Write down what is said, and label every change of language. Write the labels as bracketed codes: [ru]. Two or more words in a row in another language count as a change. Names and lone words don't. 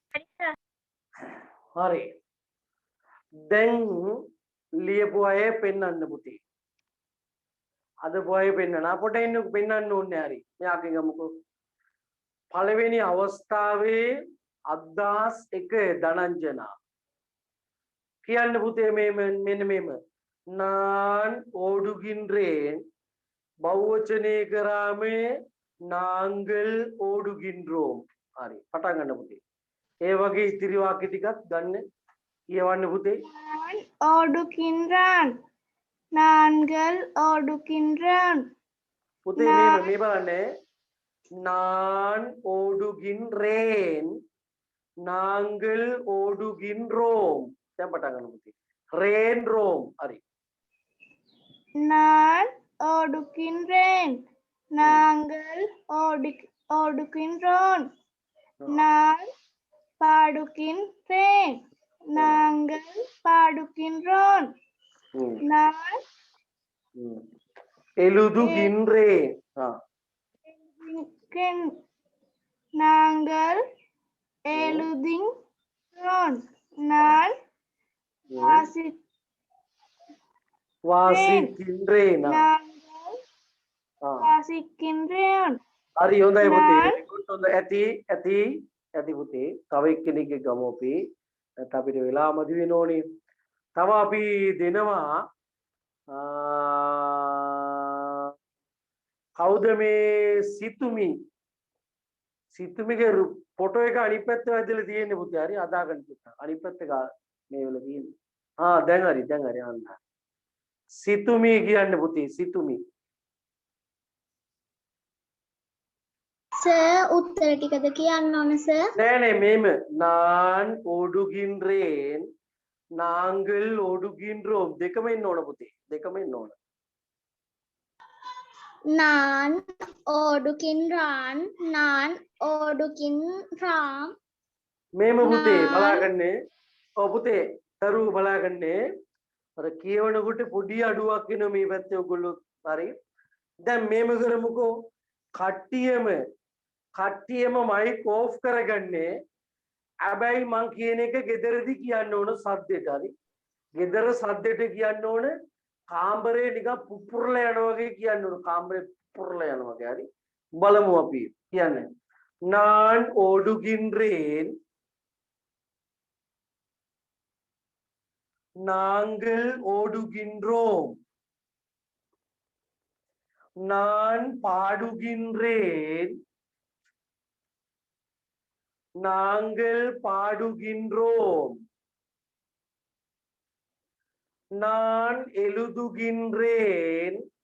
[si] හරි. දැන් ලියපු අය පෙන්වන්න පුතේ. අද පොයේ පෙන්වන්න. අපට ඉන්න පෙන්වන්න ඕනේ හරි. මෙයාගෙන් ගමුකෝ. පළවෙනි අවස්ථාවේ අද්දාස් 1 ධනංජනා. කියන්න පුතේ මෙන්න මේම. [ta] நான் ஓடுகின்றேன் [si] බහුවචනය කරාමේ [ta] நாங்கள் ஓடுகின்றோம். [si] හරි. පටන් ගන්න පුතේ. ඒ වගේ ඉතිරි වාක්‍ය ටිකක් ගන්න. කියවන්න පුතේ. [ta] ஓடுகின்றான் நான்கள் ஓடுகின்றோம் [si] පුතේ මේ බලන්න. [ta] நான் ஓடுகின்றேன் நாங்கள் ஓடுகின்றோம். [si] දැන් පටන් ගන්න පුතේ. රේන් රෝම්. හරි. [ta] நான் ஓடுகின்றேன் நாங்கள் ஓடுகின்றோம் நான் பாடுகின்றேன் நாங்கள் பாடுகின்றோம் நான் எழுதுகின்றேன். நாங்கள் எழுதுகின்றோம் நான் வாசிக்கின்றேன். நாங்கள் வாசிக்கின்றோம். [si] හරි හොඳයි පුතේ. හොඳ ඇති පුතේ. තව එක්කෙනෙක්ගේ ගමු අපි. නැත්නම් අපිට වෙලා මදි වෙන ඕනේ. තව අපි දෙනවා කවුද මේ සිතුමි? සිතුමිගේ ෆොටෝ එක අනිත් පැත්ත වැදලා තියෙන්නේ පුතේ. හරි අදාගන්න පුතා. අනිත් පැත්ත මේ වල තියෙන්නේ. දැන් හරි අන්න. සිතුමි කියන්න පුතේ. සිතුමි. සර් උත්තර ටිකද කියන්න ඕන සර්? නෑ මේම. [ta] நான் ஓடுகின்றேன் நாங்கள் ஓடுகின்றோம் [si] දෙකම ඉන්න ඕන පුතේ. දෙකම ඉන්න ඕන. [ta] நான் ஓடுகின்றான் நான் ஓடுகின்றான். [si] මේම පුතේ බලාගන්නේ. ඔව් පුතේ තරු බලාගන්නේ. අර කියවනකොට පොඩි අඩුවක් වෙනවා මේ පැත්තේ ඔයගොල්ලෝ. හරි. දැන් මේම කරමුකෝ. කට්ටියම [en] mic off [si] කරගන්නේ. හැබැයි මං කියන එක ගෙදරදී කියන්න ඕන සද්දෙට. හරි. ගෙදර සද්දෙට කියන්න ඕන. කාමරේ නිකන් පුපුරලා යනවා වගේ කියන්න ඕන. කාමරේ පුපුරලා යනවා වගේ. හරි. බලමු අපි කියන්නේ. [ta] நான் ஓடுகின்றேன் நாங்கள் ஓடுகின்றோம் நான் பாடுகின்றேன் நாங்கள் பாடுகின்றோம் நான் எழுதுகின்றேன்